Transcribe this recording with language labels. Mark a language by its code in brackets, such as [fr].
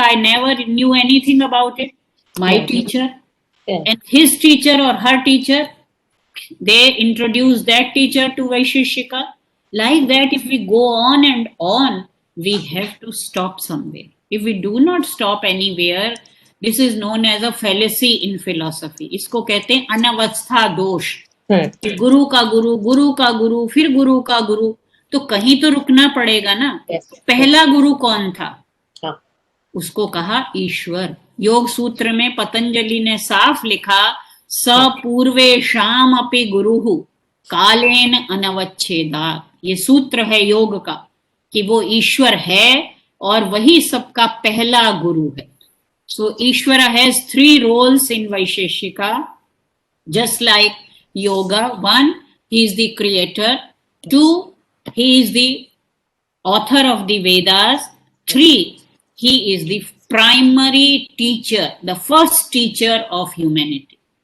[en] I never knew anything about it. My teacher and his teacher or her teacher, they introduced that teacher to Vaisheshika. Like that, if we go on and on, we have to stop somewhere. If we do not stop anywhere, this is known as a fallacy in philosophy. [hi] इसको कहते हैं अनवस्था दोष. गुरु का गुरु, गुरु का गुरु, फिर गुरु का गुरु, तो कहीं तो रुकना पड़ेगा ना. पहला गुरु कौन था? उसको कहा ईश्वर. योग सूत्र में पतंजलि ने साफ लिखा, [sa] स पूर्वेशाम अपि गुरुहु कालेन अनवच्छेदात्. [hi] ये सूत्र है योग का कि वो ईश्वर है और वही सबका पहला गुरु है. [en] So Ishvara has 3 roles in Vaisheshika, just like yoga. 1, he is the creator. 2, he is the author of the Vedas. 3, he is the primary teacher, the first teacher of humanity.